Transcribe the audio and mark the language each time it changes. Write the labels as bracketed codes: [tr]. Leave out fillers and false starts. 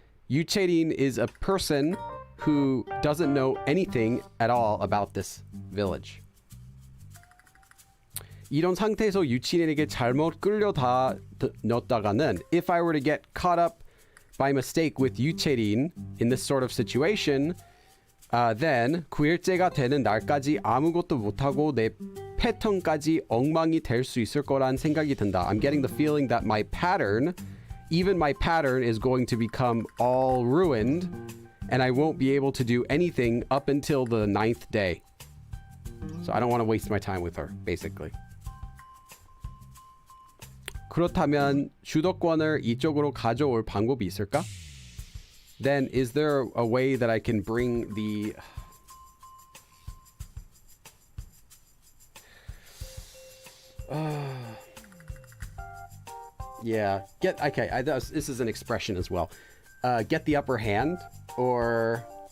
[en] 유채린 is a person who doesn't know anything at all about this village. [ko] 이런 상태에서 유채린에게 잘못 끌려다녔다가는 [en] if I were to get caught up by mistake with 유채린 in this sort of situation, [ko] then 9일째가 되는 날까지 아무것도 못하고 내 패턴까지 엉망이 될 수 있을 거란 생각이 든다. [en] I'm getting the feeling that my pattern, even my pattern is going to become all ruined and I won't be able to do anything up until the 9th day. So I don't want to waste my time with her, basically. [ko] 그렇다면 주도권을 이쪽으로 가져올 방법이 있을까? [en] Then is there a way that I can bring the Yeah. Okay, this is an expression as well. Get the upper hand, or...